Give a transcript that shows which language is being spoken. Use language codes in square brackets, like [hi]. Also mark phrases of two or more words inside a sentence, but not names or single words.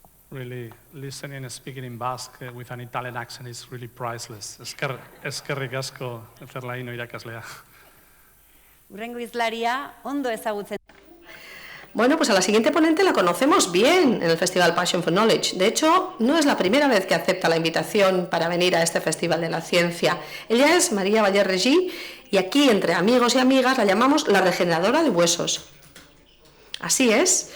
[en] Really, listening and speaking in Basque with an Italian accent is really priceless. [eu] Eskerrik asko, Zerlaino irakaslea. Hurrengo hizlaria ondo ezagutzen. [es] Bueno, pues a la siguiente ponente la conocemos bien en el Festival Passion for Knowledge. De hecho, no es la primera vez que acepta la invitación para venir a este Festival de la Ciencia. Ella es María Valle-Regí y aquí, entre amigos y amigas, la llamamos la regeneradora de huesos. Así es.